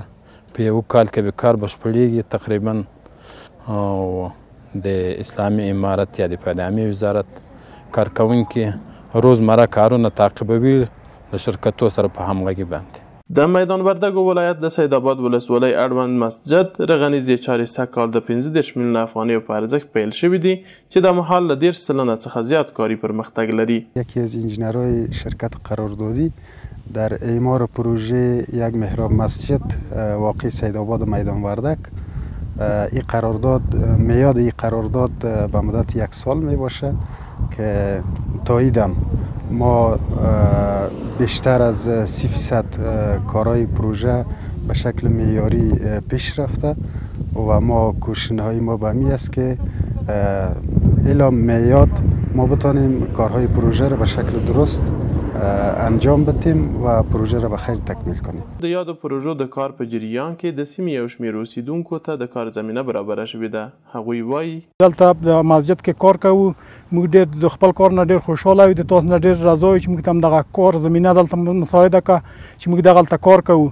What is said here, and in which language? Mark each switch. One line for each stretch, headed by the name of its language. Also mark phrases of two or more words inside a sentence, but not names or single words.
Pashto: په یو کال کې به کار بشپړیږي تقریبا. او د اسلامي امارت یا د پادامي وزارت کارکوونکي روزمره کارونه تعقیبوي له شرکتو سره په همغږي باندې. د میدان وردګو ولایت د سید آباد ولسوالۍ اړوند مسجد رغنیزې چارې سږکال د 15 میلیونه افغانیو په ارزښت پیل شوي دي چې د مهال له 10 سلنه څخه زیات کاري پرمختګ لري.
Persian: یکی از انجینرهای شرکت قراردادی در اعمار پروژه یک محراب مسجد واقع سید آباد و میدان وردک. این قرارداد میاد این قرارداد به مدت 1 سال می باشه که تاییدم ما بیشتر از 30% کارهای پروژه به شکل معیاری پیش رفته و ما کوشش‌های ما به می است که الی میاد ما بتانیم کارهای پروژه را به شکل درست انجام بدیم و پروژه را به خیر تکمیل کنیم.
Pashto: د یادو پروژو د کار په جریان کې د سیمې یو شمېر اوسیدونکو ته د کار زمینه برابره شوې ده. هغوی وایي دلته د مسجد کې کار کوو، موږ ډېر د خپل کار نه ډېر خوشحاله یو، د تاسو نه ډېر راضي یو چې موږ ته هم دغه کار زمینه دلته مساعده کړه چې موږ دغلته کار کوو.